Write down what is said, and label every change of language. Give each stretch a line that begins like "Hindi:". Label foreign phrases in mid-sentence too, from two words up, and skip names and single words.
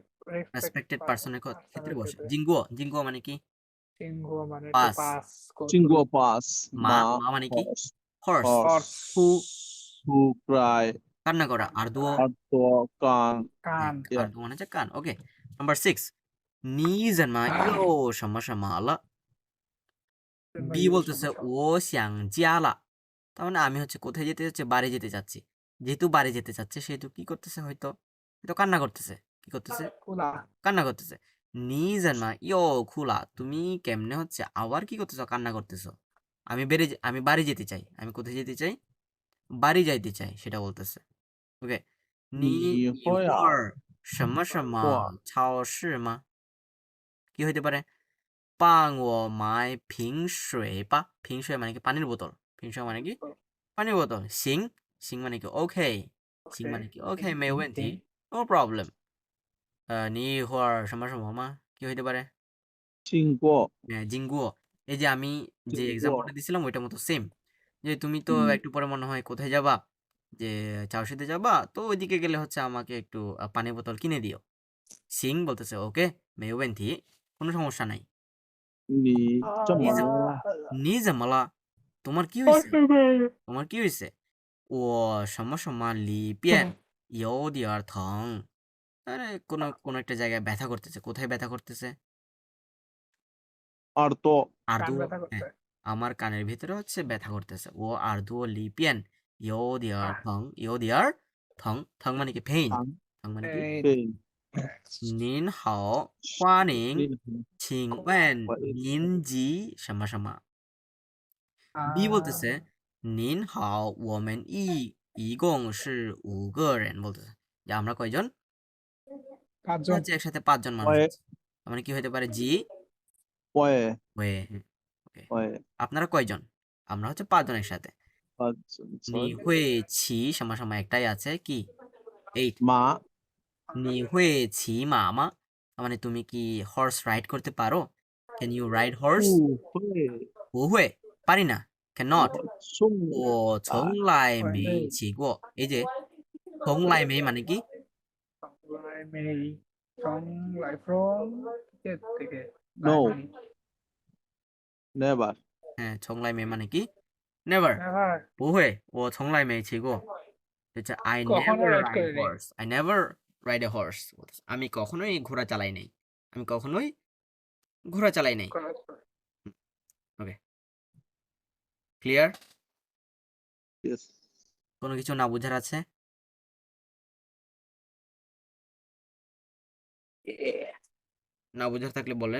English: respected person's
Bangla: ক্ষেত্রে বসে। জিঙ্গুও, জিঙ্গুও মানে কি? সিংহ মানে পাস। পাস চিঙ্গুয়া পাস মা, মা মা মানে কি? হর্স হর্স। হর্স হু, হু ক্রাই কান্না করা। আর্দুও, আর্ত কান কান
English: Yeah.
Bangla: আর্দুও মানে হচ্ছে কান। ওকে, নাম্বার 6,
Chinese: 你怎么又什么什么了?
Bangla: বি বলতেছে
Chinese: 我想家了,
Bangla: তার মানে আমি হচ্ছে কোথায় যেতে চাচ্ছি? বাড়ি যেতে চাচ্ছি। যেহেতু বাড়ি যেতে চাচ্ছে সেহেতু কি করতেছে? হয়তো কান্না করতেছে। কি করতেছে? কুলা কান্না করতেছে।
Chinese: 你怎么又哭了,
Bangla: তুমি কেমনে হচ্ছে আবার কি করতেছো? কান্না করতেছো। আমি বাড়ি যেতে চাই। আমি কোথায় যেতে চাই? বাড়ি যাইতে চাই, সেটা বলতেছে। ওকে, নি
Chinese: 你会啊 ইহর什么什么哇超市吗?
Bangla: কি হইতে পারে?
Chinese: 帮我买瓶水吧. 瓶水
Bangla: মানে কি? পানির বোতল। 瓶水 মানে কি? পানির বোতল।
Chinese: 行, 行
Bangla: মানে কি? ওকে, 行মানে কি? ওকে,
Chinese: 没有问题,
English: no problem.
Chinese: 你一会儿什么什么吗?
Bangla: কি হইতে পারে?
Chinese: 经过
Bangla: হ্যাঁ, জিঙ্গুও। এই যে আমি যে
Chinese: 经
Bangla: এক্সাম্পলটা
Chinese: 过
Bangla: দিছিলাম ওইটার মতো সেম। যে তুমি তো একটু পরে মনে হয় কোথায় যাবা? যে চাওশিতে যাবা, তো ওইদিকে গেলে হচ্ছে আমাকে একটু পানির বোতল কিনে দিও। সিং বলতেছে ওকে, মেয়বেন্থি, কোনো সমস্যা নাই।
Chinese: 你这么
Bangla: নিজ
Chinese: 了
Bangla: নিজামালা, তোমার কি হয়েছে? তোমার কি হয়েছে?
Chinese: ও 什么什么里边有点疼.
Bangla: আরে কোনো একটা জায়গায় ব্যথা করতেছে। কোথায় ব্যথা করতেছে?
Chinese: 耳朵
Bangla: কান আর্দুও, ব্যথা করতে হ্যাঁ, আমার কানের ভিতরে হচ্ছে ব্যথা করতেছে।
Chinese: 我耳朵里边有点儿疼，有点儿疼,
Bangla: থং মানে কি? পেইন।
Chinese: 疼
Bangla: থং মানে কি?
Chinese: 背您好, 欢迎， 请问您及什么什么?
Bangla: বি বলতেছে
Chinese: 您好, 我们一共是5个人,
Bangla: বলতেছে যে আমরা কয়জন? পাঁচজন হচ্ছে একসাথে 5 জন মানুষ ওয়ে আছে। তার মানে কি হতে পারে? জি ওয়ে ওয়ে। ওকে। ওয়ে আপনারা কয়জন? আমরা হচ্ছে 5 জন একসাথে। 5জন নি 6 হুই ছি সমান একটাই আছে কি? 8। মা
Chinese: 你会骑马吗?
Bangla: তার মানে তুমি কি
English: horse ride
Bangla: করতে পারো?
English: Can you ride horse?
Chinese: 不会不会,
Bangla: পারি না। cannot.
Chinese: 送我从来来没
Bangla: এই
Chinese: 骑过。
Bangla: এই যে
Chinese: 从来没
Bangla: মানে কি? লাই মেই ফ্রম লাই ফ্রম থেকে লাই
English: no
Bangla: মেই
English: never
Bangla: হ্যাঁ,
Chinese: 从来没
Bangla: মানে কি?
English: never.
Bangla: নেভার
Chinese: 不会，我从来没骑过。হচ্ছে I
Bangla: কখনো
English: never
Bangla: রাইড
English: ride
Bangla: করিনি
English: horse. I never ride a horse.
Bangla: আমি কখনোই ঘোড়া চালাই নাই। আমি কখনোই ঘোড়া চালাই নাই। ওকে, ক্লিয়ার? yes কোনো কিছু না বোঝার আছে? না বোঝার থাকলে বলেন।